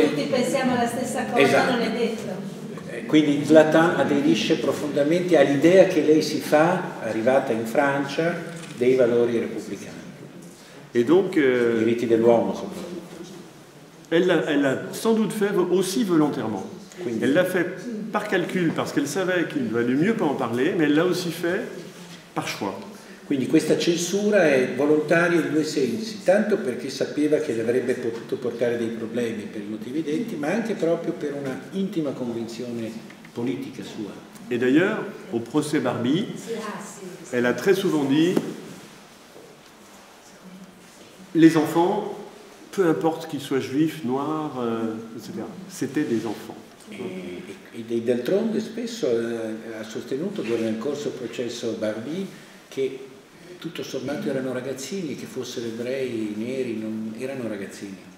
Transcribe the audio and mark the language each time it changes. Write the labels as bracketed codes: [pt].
[it] che tutti pensiamo alla stessa cosa, esatto. Non è detto. Quindi Zlatan aderisce profondamente all'idea che lei si fa, arrivata in Francia, dei valori repubblicani. [fr] Et donc, [it] I diritti dell'uomo soprattutto. [fr] elle l'a sans doute fait aussi volontairement. Elle l'a fait par calcul, parce qu'elle savait qu'il valait mieux pas en parler, mais elle l'a aussi fait par choix. [it] Quindi questa censura è volontaria in due sensi, tanto perché sapeva che le avrebbe potuto portare dei problemi per i motivi detti, ma anche proprio per una intima convinzione politica sua. [fr] Et d'ailleurs, au procès Barbie, elle a très souvent dit les enfants, peu importe qu'ils soient juifs, noirs, etc., c'était des enfants. [it] E d'altronde spesso ha sostenuto nel corso del processo Barbie che tutto sommato erano ragazzini, che fossero ebrei, neri, non erano ragazzini.